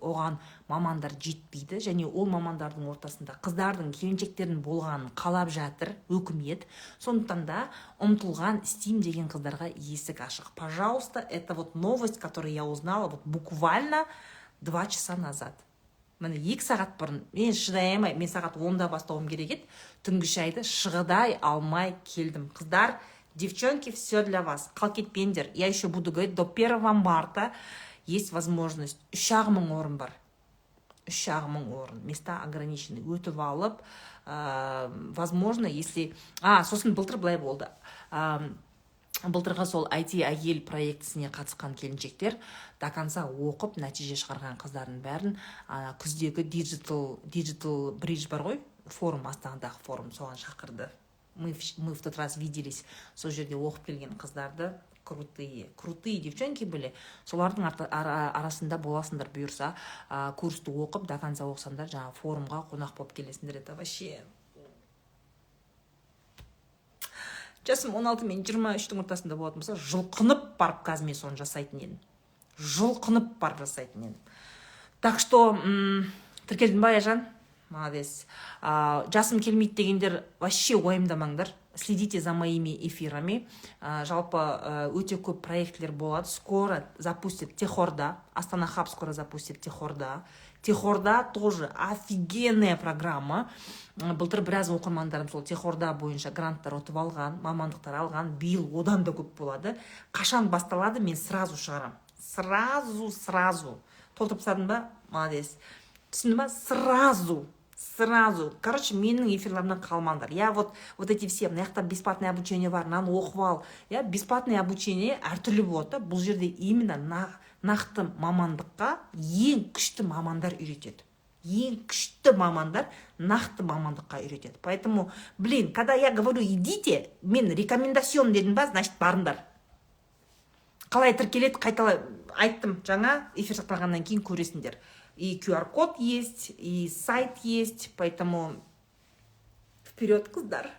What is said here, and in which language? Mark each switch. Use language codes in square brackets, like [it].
[kk] Оған мамандар жетпейді, және ол мамандардың ортасында қыздардың, келіншектердің болғанын қалап жатыр, өкімет. Сондықтан да ұмтылған істейм деген қыздарға есік ашық. [ru] Пожалуйста, это вот новость, которую я узнала вот буквально 2 часа назад. [kk] Міне 2 сағат бұрын, мен шыдай алмай, мен сағат 10-да бастауым керек еді, түнгі шайды шыдай алмай келдім. [ru] Қыздар, девчонки, все для вас. [kk] Қал кетпеңдер. [ru] Я еще буду говорить, до 1 марта есть возможность. [kk] 3000 орын бар. 3000 орын. [ru] Места ограничены. [kk] Өтіп алып, [ru] возможно, если... [kk] сосын былтыр былай болды. Былтырға сол IT әйел проектісіне қатысқан келіншектер [ru] до конца [kk] оқып, нәтиже шығарған қыздардың бәрін күздегі Digital Bridge бар ғой, форум, Астанадағы форум, соған шақырды. [ru] Мы в тот раз виделись, [kk] сол жерде оқып келген қыздарды, [ru] крутые девчонки были. [kk] Солардың арасында боласыңдар бұйырса, курсты оқып, [ru] до конца [kk] оқысаңдар, жаңа форумға қонақ болып келесіңдер. [ru] Это вообще... [kk] Жасым 16 мен 23-тің ортасында болатын болса, жылқынып барып қазір соны жасайтын едім. Жылқынып барып жасайтын едім. [ru] Так что, [kk] тіркелдің ба, Аяжан? Молодец. Жасым келмейді дегендер вообще уайымдамаңдар. [ru] следите за моими эфирами. [kk] Жалпы өте көп проектлер болады. [ru] Скоро запустит Техорда. Астана Хаб скоро запустит Техорда. Техорда тоже офигенная программа. [kk] Былтыр біраз оқырмандарым сол Техорда бойынша гранттар ұтып алған, мамандықтар алған. Биыл одан да көп болады. Қашан басталады, мен сразу шығарам. Сразу. Толтырып тастадың ба? Молодец. Түсіндің ба? Сразу. Короче, менің эфирлерімнен қалмаңдар. [ru] Я вот эти все, [kk] мына жақта [ru] бесплатное обучение [kk] бар, наны оқып ал. [ru] Я бесплатное обучение [kk] әртүрлі болады. Бұл жерде именно нақты мамандыққа ең күшті мамандар үйретеді. Ең күшті мамандар нақты мамандыққа үйретеді. [ru] Поэтому, когда я говорю идите, [kk] мен рекомендацион дедім ба, [ru] значит барыңдар. [kk] Қалай тіркеледі, қайталай айттым, жаңа эфир сақталғаннан кейін көресіңдер. [ru] И QR-код есть, и сайт есть, поэтому вперед, қыздар.